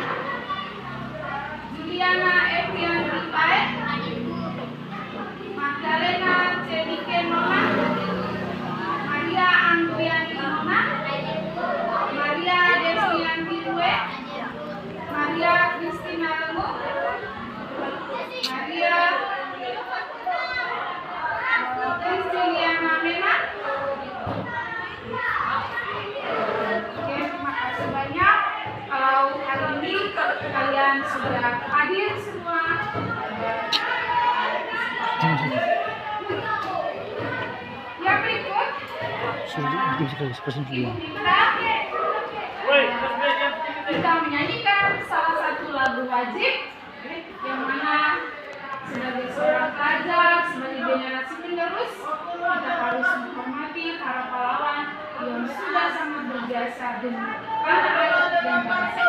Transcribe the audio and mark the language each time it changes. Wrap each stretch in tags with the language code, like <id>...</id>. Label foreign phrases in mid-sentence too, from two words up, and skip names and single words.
<id>Juliana Evianti Paet, Magdalena Cenike Nona, Maria Anggoyanti Nona, Maria Desmianti Rue, Maria Kristina Lengu, Maria Kristiliana Mena. Oke, terima kasih banyak. Kalau hari ini kalian sudah hadir semua. Yang berikut kita menyanyikan salah satu lagu wajib yang mana sebagai seorang pelajar, sebagai generasi penerus, kita harus menghormati para pahlawan yang sudah sangat berjasa demi tanah air dan bangsa.</id>